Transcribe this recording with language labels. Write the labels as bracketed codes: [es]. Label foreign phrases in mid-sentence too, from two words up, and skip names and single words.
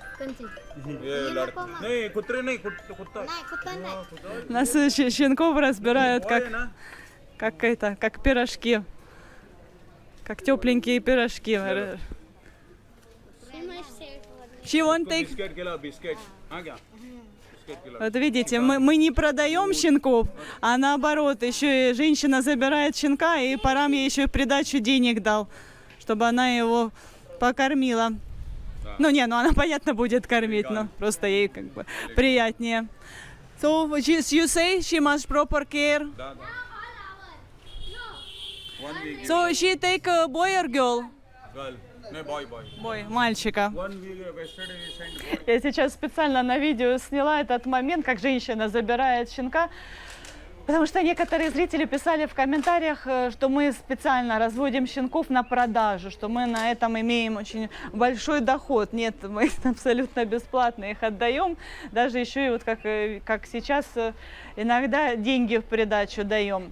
[hi] ये लड़का नहीं कुत्ते नहीं कुत्ता [ru] У нас щенков разбирают как пирожки. Как тепленькие пирожки. [en] She won't take... [hi] बिस्किट खिलाओ बिस्किट हाँ क्या बिस्किट खिलाओ [ru] Вот видите, мы не продаем щенков, а наоборот, еще и женщина забирает щенка, и пора мне еще и в придачу денег дал, чтобы она его покормила. Да. Ну не, ну она, понятно, будет кормить, но просто ей как бы приятнее. [en] So, you say she must proper care. [ru] да да [en] one week So, she take a boy or girl? girl नहीं boy [ru] Boy, мальчика. [en] one week yesterday we sent boy [ru] Я сейчас специально на видео сняла этот момент, как женщина забирает щенка. Потому что некоторые зрители писали в комментариях, что мы специально разводим щенков на продажу, что мы на этом имеем очень большой доход. Нет, мы абсолютно бесплатно их отдаем. Даже еще и вот как сейчас иногда деньги в придачу даем.